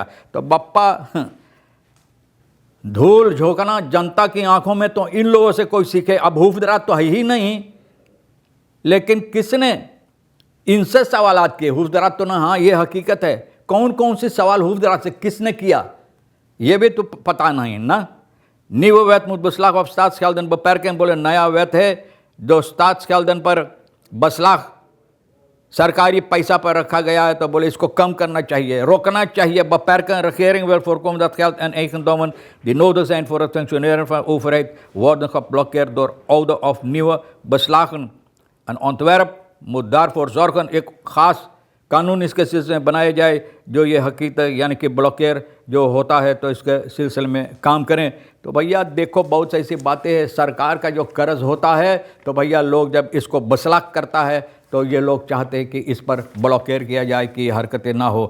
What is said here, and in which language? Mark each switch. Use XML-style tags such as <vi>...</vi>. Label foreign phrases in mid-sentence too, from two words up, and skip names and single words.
<hns>तो बप्पा, धूल झोंकना जनता की आंखों में तो इन लोगों से कोई सीखे। अब हुफ्दरात तो है ही नहीं, लेकिन किसने इनसे सवालात किए? हुफ्दरात तो ना, हाँ ये हकीकत है। कौन कौन से सवाल हुफ्दरात से किसने किया ये भी तो पता नहीं ना।</hns> <nl>Nieuwe wet moet beslag op staatsgelden beperken</nl> <hns>बोले नया वेत है जो स्टाट्सgelden पर बसलाख सरकारी पैसा पर रखा गया है, तो बोले इसको कम करना चाहिए, रोकना चाहिए।</hns> <nl>Beperken regering wil voorkomen dat geld en eigendommen die nodig zijn voor het functioneren van de overheid worden geblokkeerd door oude of nieuwe beslagen. Een ontwerp moet daarvoor zorgen,</nl> <hns>एक खास कानून इसके सिलसिले में बनाया जाए जो ये हकीकत यानी कि ब्लॉकेर जो होता है तो इसके सिलसिले में काम करें। तो भैया देखो बहुत सी ऐसी बातें हैं। सरकार का जो कर्ज होता है तो भैया लोग जब इसको बसलाक करता है तो ये लोग चाहते हैं कि इस पर ब्लॉकेर किया जाए कि हरकतें ना हो।</hns>